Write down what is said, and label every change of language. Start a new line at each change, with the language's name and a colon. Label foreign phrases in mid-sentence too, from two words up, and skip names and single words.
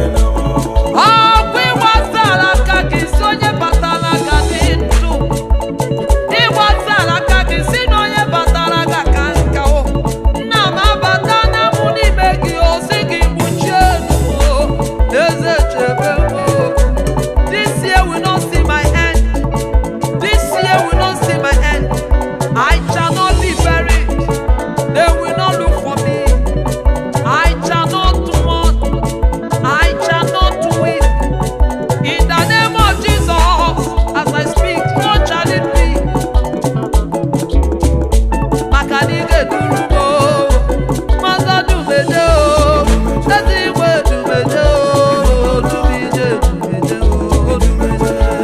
Igbo: Ọkwa ịgbasara aka gị si onye batara aka dị ndụ. Ịgbasara aka gị si na onye batara aka ka nka o. Nna m abata na mụ n'ime gị o, si gị kpuchie m o. Eze chebe m o.
English: This year will not see my end. This year will not see my end. I shall not be buried. They will not look for me. I shall not mourn. I shall not weep. In the name of Jesus, as I speak, so shall it be.
Igbo: Maka na ị ga-eduru m o. Maza dumeje o. Eze igwe dumeje o. Dumije, dumeje o. Dumije.